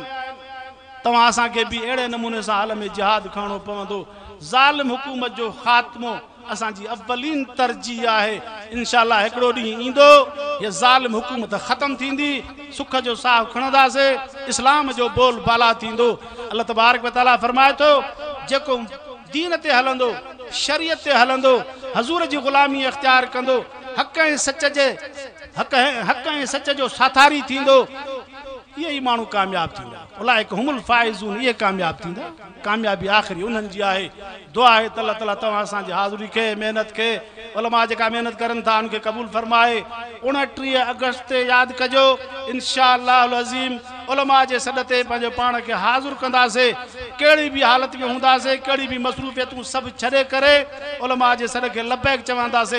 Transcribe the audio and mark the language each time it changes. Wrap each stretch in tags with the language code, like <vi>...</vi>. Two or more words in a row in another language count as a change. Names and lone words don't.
<sd>तव्हां असांखे बि अहिड़े नमूने सां हल में जिहाद खणणो पवंदो। ज़ालिम हुकूमत जो ख़ात्मो असांजी अव्वलीन तरजीह आहे। इंशाअल्लाह हिकिड़ो ॾींहुं ईंदो, हीअ ज़ालिम हुकूमत ख़त्म थींदी, सुख जो साह खणंदासीं, इस्लाम जो बोल बाला थींदो।</sd> <ar>الله تبارك وتعالى</ar> <sd>फरमाए थो, जेको दीन ते हलंदो, शरीयत ते हलंदो, हज़ूर जी ग़ुलामी इख्तियार कंदो, हक़ ऐं सच जो साथारी थींदो, इहे ई माण्हू कामयाब थींदा।</sd> <ar>أولئك هم الفائزون,</ar> <sd>ये कामयाब थींदा। कामयाबी आखिरी उन्हनि जी आहे। दुआ आहे त अल्लाह ताला तव्हां असांजी हाज़िरी खे, मेहनत खे, उलमा जेका मेहनत करनि था उनखे क़बूल फरमाए। 29 अगस्त ते यादि कजो इंशाअल्लाह अज़ीम उलमा जे सॾ ते पंहिंजो पाण खे हाज़िर कंदासीं। कहिड़ी बि हालत में हूंदासीं, कहिड़ी बि मसरूफ़ियतूं सभु छॾे करे उलमा जे सॾ खे लबैक चवंदासीं।</sd>